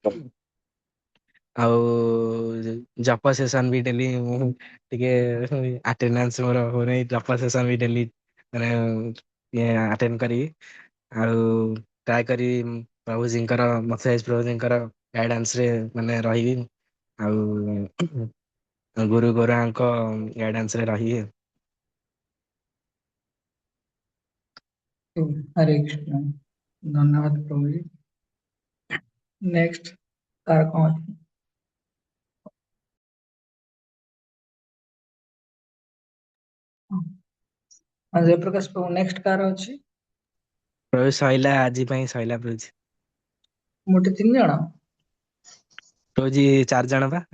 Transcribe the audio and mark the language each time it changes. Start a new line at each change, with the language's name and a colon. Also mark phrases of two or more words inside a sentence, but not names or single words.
Odia: ଆଉ ଜପ ସେସନ ବି ଡେଲି ମୁଁ ଟିକେ ଆଟେଣ୍ଡାନ୍ସ ମୋର ହଉନି, ଜପ ସେସନ ବି ଡେଲି ମାନେ ଆଟେଣ୍ଡ କରିବି। ଆଉ ଟ୍ରାଏ କରି ପ୍ରଭୁଜୀଙ୍କର ମଥୁରାଜ ପ୍ରଭୁଜୀଙ୍କର ଗାଇଡାନ୍ସ ରେ ମାନେ ରହିବି। ଆଉ ଗୁରୁ ଗୋରାଙ୍କ ଗାଇଡାନ୍ସ ରେ ରହିବି।
Hindi: हरे कृष्ण। धन्यवाद प्रभु जी।
English: next car
Hindi: कौन ଅଛି?
Odia: ହଁ, ଜୟପ୍ରକାଶ ପ୍ରଭୁ
English: next car
Odia: ଅଛି? ପ୍ରଭୁ ସଇଲା, ଆଜି ପାଇଁ ସଇଲା ପ୍ରଭୁଜୀ। ମୋଟେ 3 ଜଣ? ପ୍ରଭୁଜୀ 4 ଜଣ ବା।